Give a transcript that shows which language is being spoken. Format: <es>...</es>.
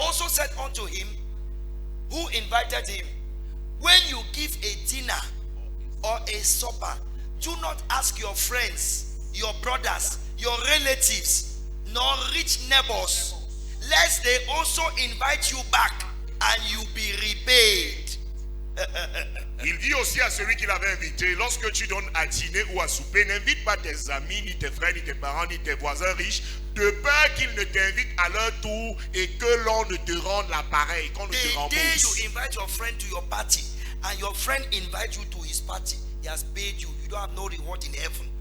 <en>also said unto him, who invited him, when you give a dinner or a supper, do not ask your friends, your brothers, your relatives, nor rich neighbors, lest they also invite you back and you be repaid.</en> <fr>Il dit aussi à celui qui l'avait invité, lorsque tu donnes à dîner ou à souper, n'invite pas tes amis, ni tes frères, ni tes parents, ni tes voisins riches, de peur qu'ils ne t'invitent à leur tour et que l'on ne te rende l'appareil, qu'on ne te</fr> <en>The day</en> <fr>rembourse.</fr> <en>you invite your friend to your party and your friend invites you to his party, he has paid you. You don't have no reward in heaven.</en>